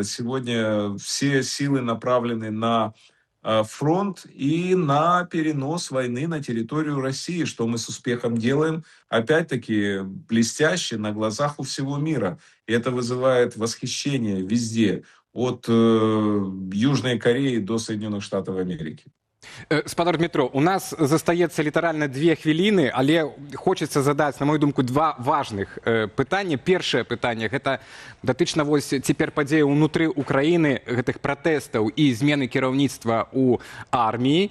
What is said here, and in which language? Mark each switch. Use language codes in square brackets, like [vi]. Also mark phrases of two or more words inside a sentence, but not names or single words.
[ru] Сегодня все силы направлены на фронт и на перенос войны на территорию России, что мы с успехом делаем, опять-таки, блестяще на глазах у всего мира. И это вызывает восхищение везде, от Южной Кореи до Соединенных Штатов Америки. [be] Спадар Дмитро, у нас застаецца літаральна 2 хвіліны, але хочацца задаць, на мою думку, 2 важных пытання. Першае пытанне – гэта датычна вось цяпер падзеі ўнутры Украіны, гэтых пратэстаў і змены кіраўніцтва ў арміі.